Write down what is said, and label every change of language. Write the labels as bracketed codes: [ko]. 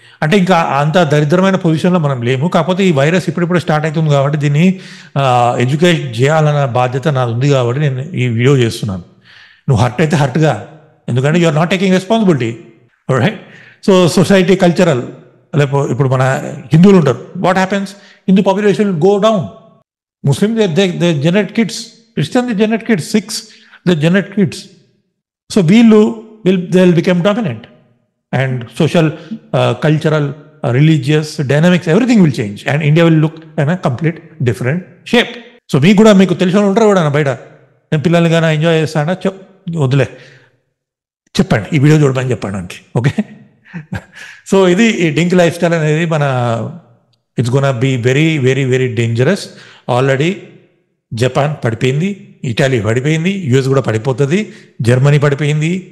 [te] అంటే ఇంకా అంత దరిద్రమైన పొజిషన్లో మనం లేము. కాకపోతే ఈ వైరస్ ఇప్పుడిప్పుడు స్టార్ట్ అవుతుంది కాబట్టి దీన్ని ఎడ్యుకేట్ చేయాలన్న బాధ్యత నాది ఉంది కాబట్టి నేను ఈ వీడియో చేస్తున్నాను. నువ్వు హర్ట్ అయితే హర్ట్గా, ఎందుకంటే [en] You are not taking responsibility, right? [te] So society cultural, లేకపోతే ఇప్పుడు మన హిందువులు ఉంటారు, [en] What happens? Hindu population go down. Muslim, they generate kids. Christian, they generate kids. Sikhs, they generate kids. So they'll become dominant. And social, cultural, religious dynamics, everything will change. And India will look in a complete different shape. [te] So మీకు తెలిసిన ఉంటారు కూడా బయట, నేను పిల్లల్ని కానీ enjoy చేస్తానా వదిలే చెప్పండి, ఈ వీడియో చూడమని చెప్పండి అంతే. ఓకే, సో ఇది ఈ డింక్ లైఫ్ స్టైల్ అనేది మన [en] It's gonna be very very very dangerous. [te] Already Japan పడిపోయింది, ఇటాలీ పడిపోయింది, యుఎస్ కూడా పడిపోతుంది, జర్మనీ పడిపోయింది.